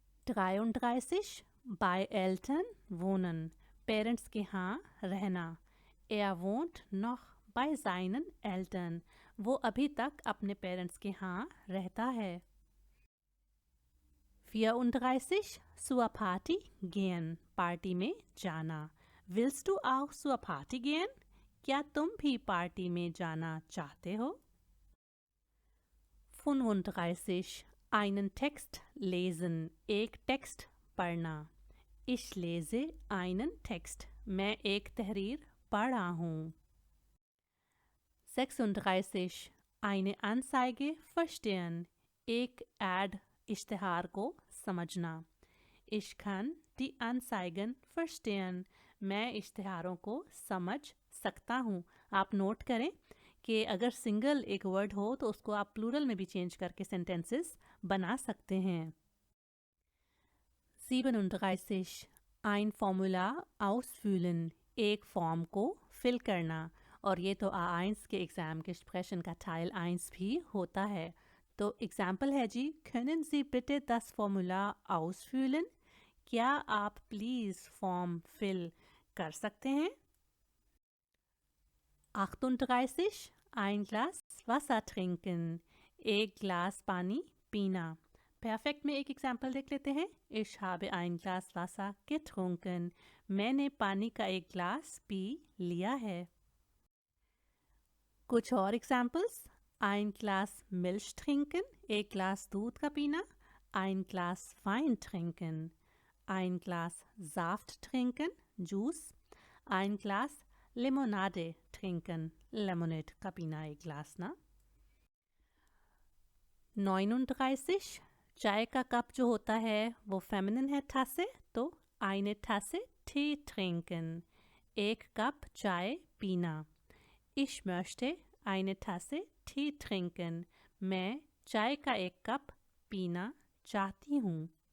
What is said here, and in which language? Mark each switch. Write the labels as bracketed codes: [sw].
[de] 33 bei Eltern wohnen, [hi] parents के यहाँ रहना। [de] Er wohnt noch bei seinen Eltern, [hi] वो अभी तक अपने पेरेंट्स के यहाँ रहता है। [de] 34 zur Party gehen, [hi] पार्टी में जाना। [de] Willst du auch zur Party gehen? [hi] क्या तुम भी पार्टी में जाना चाहते हो? [de] 35 einen Text lesen, [hi] एक टेक्स्ट पढ़ना। [de] Ich lese einen Text, [hi] मैं एक तहरीर पढ़ रहा हूँ। 36 [de] eine Anzeige verstehen, [hi] एक ऐड इश्तिहार को समझना। [de] Ich kann die Anzeigen verstehen, [hi] मैं इश्तिहारों को समझ सकता हूँ। आप नोट करें कि अगर सिंगल एक वर्ड हो तो उसको आप प्लूरल में भी चेंज करके सेंटेंसेस बना सकते हैं। 37 [de] ein Formular ausfüllen, [hi] एक फॉर्म को फिल करना। और ये तो A1 के एग्ज़ाम के स्प्रेशन का Teil 1 भी होता है। तो एग्जाम्पल है जी, [de] können Sie bitte das Formular ausfüllen? [hi] क्या आप प्लीज़ फॉर्म फिल कर सकते हैं? [de] 38 ein Glas Wasser trinken, [hi] एक ग्लास पानी पीना। परफेक्ट में एक एग्जाम्पल देख लेते हैं। [de] Ich habe ein Glas Wasser getrunken, [hi] मैंने पानी का एक ग्लास पी लिया है। कुछ और examples. [de] ein Glas Milch trinken, [hi] एक ग्लास दूध का पीना। [de] ein Glas Wein trinken, ein Glas Saft trinken, जूस। ein Glas Limonade trinken, [hi] lemonade का पीना एक ग्लास ना। 39 चाय का कप जो होता है वो फेमिनिन है Tasse, तो [de] eine Tasse Tee trinken, [hi] एक कप चाय पीना। [de] Ich möchte eine Tasse Tee trinken, [hi] मैं चाय का एक कप पीना चाहती हूँ।